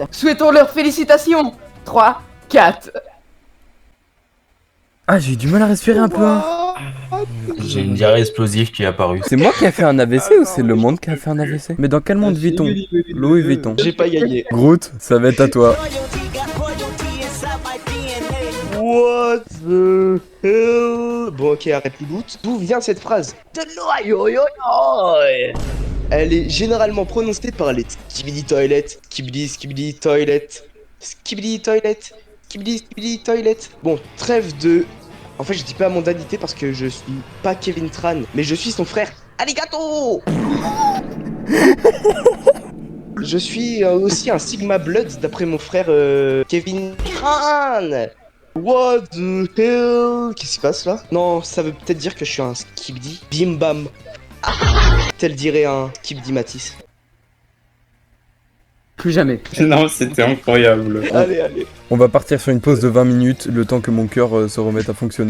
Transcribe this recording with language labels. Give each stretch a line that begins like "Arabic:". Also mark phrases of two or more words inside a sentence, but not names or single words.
French: Souhaitons leur félicitations. 3, 4. Ah, j'ai eu du mal à respirer un peu. Hein. J'ai une diarrhée explosive qui est apparue. C'est moi qui a fait un AVC ou c'est le monde qui a fait un AVC? Mais dans quel monde vit-on? Louis Vuitton. J'ai pas gagné. Groot, ça va être à toi.
English: What the hell?
French: Bon, ok, arrête le doute. D'où vient cette phrase? De l'Ohio. Elle est généralement prononcée par les skibidi toilet, skibidi toilet, skibidi toilet, skibidi toilet. Bon, trêve de En fait, je dis pas mondanité parce que je suis pas Kevin Tran, mais je suis son frère. Arigato. Je suis aussi un Sigma Blood d'après mon frère Kevin Tran.
English: What the hell?
French: Qu'est-ce qui se passe là? Non, ça veut peut-être dire que je suis un Skibdi. Bim bam. Tel dirait un Skibdi Matisse. Plus jamais. Non, c'était incroyable. Allez, allez. On va partir sur une pause de 20 minutes, le temps que mon cœur se remette à fonctionner.